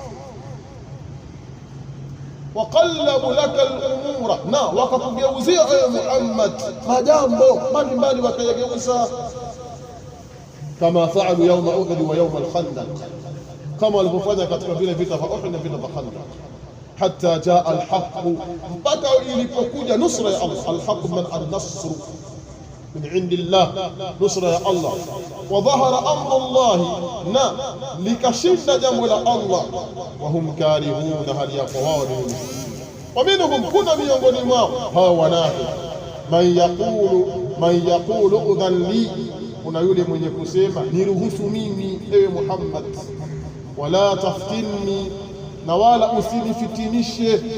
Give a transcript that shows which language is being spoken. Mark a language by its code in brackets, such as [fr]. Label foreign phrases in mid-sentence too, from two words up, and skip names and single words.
[ar] وقلبوا لك الأمور, [sw] na wakakugeuzia ewe Muhammad majambo mbalimbali wakayageuza, [ar] كما فعلوا يوم أحد ويوم الخندق, [sw] kama walivyofanya katika vile vita vya Uhud na vita vya Khandaq. [ar] حتى جاء الحق, [sw] mpaka ilipokuja nusra ya Allah. [ar] الحق من النصر من عند الله, [sw] nusra ya Allah. [ar] وظهر أمر الله, [sw] na likashinda jambo la Allah. [ar] وهم كارهون, [sw] hali ya wao ni [ar] ومنهم, [sw] kuna miongoni mwao hao wanafiki, [ar] من يقول ائذن لي, [sw] kuna yule mwenye kusema niruhusu mimi ewe Muhammad, [ar] ولا تفتني, [sw] na wala usinifitinishe.